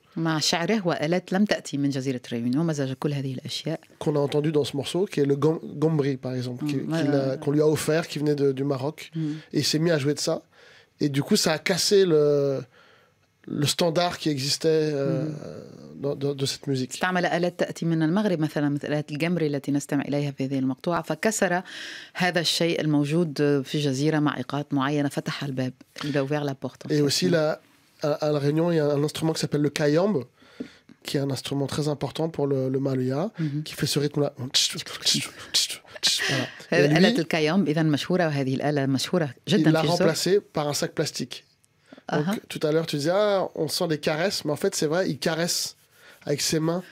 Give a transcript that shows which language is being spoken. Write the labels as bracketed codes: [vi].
[ar] مع شعره وآلات لم تأتي من جزيرة الريونيون، مزج كل هذه الأشياء. [fr] Qu'on a entendu dans ce morceau, qui est le gombri, par exemple, qu'on lui a offert, qui venait du Maroc. Et il s'est mis à jouer de ça. Et du coup, ça a cassé le standard qui existait de cette musique. [ar] استعمل آلات تأتي من المغرب مثلا، مثل آلات الجمري التي نستمع إليها في هذه المقطوعة، فكسر هذا الشيء الموجود في الجزيرة مع إيقاعات معينة، فتح الباب. [fr] Il a ouvert la porte. Et aussi, à La Réunion, il y a un instrument qui s'appelle le kayambe, qui est un instrument très important pour le maloya, qui fait ce rythme-là. Voilà. [ar] آلة الكايوم إذا مشهورة، وهذه الآلة مشهورة جدا. [fr] Il l'a remplacé par un sac plastique. Donc, tout à l'heure, tu disais, on sent des caresses, mais en fait, c'est vrai, il caresse avec ses mains.